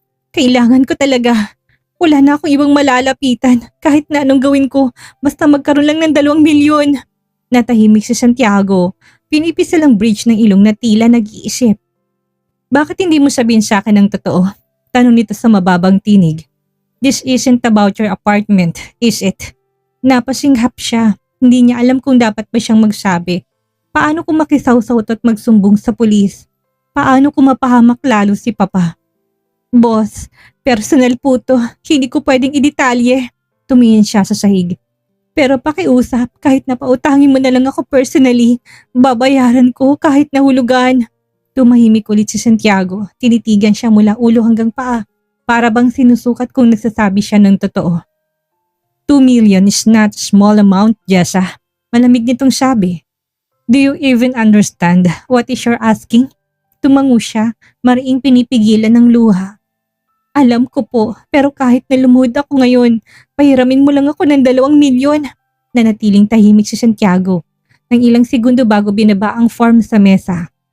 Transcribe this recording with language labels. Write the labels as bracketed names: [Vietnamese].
[Filipino] Kailangan ko talaga. Wala na akong ibang malalapitan. Kahit na anong gawin ko, basta magkaroon lang ng 2 milyon. Natahimik si Santiago. Pinipisil ang bridge ng ilong na tila nag-iisip. Bakit hindi mo sabihin sa akin ang totoo? Tanong nito sa mababang tinig. [English] This isn't about your apartment, is it? [Filipino] Napasinghap siya. Hindi niya alam kung dapat ba siyang magsabi. Paano kung makisawsaw at magsumbong sa pulis? Paano kung mapahamak lalo si Papa? Boss, personal po to. Hindi ko pwedeng idetalye. Tumingin siya sa sahig. Pero pakiusap, kahit napautangin mo na lang ako personally, babayaran ko kahit nahulugan. Tumahimik ulit si Santiago. Tinitigan siya mula ulo hanggang paa. Para bang sinusukat kung nagsasabi siya ng totoo. [English] 2 million is not a small amount, Jessa. [Filipino] Malamig nitong sabi. [English] Do you even understand what is you're asking? [Filipino] Tumango siya, mariing pinipigilan ng luha. Alam ko po, pero kahit na lumuhod ako ngayon, pahiramin mo lang ako ng 2 milyon. Nanatiling tahimik si Santiago. Nang ilang segundo bago binaba ang form sa mesa.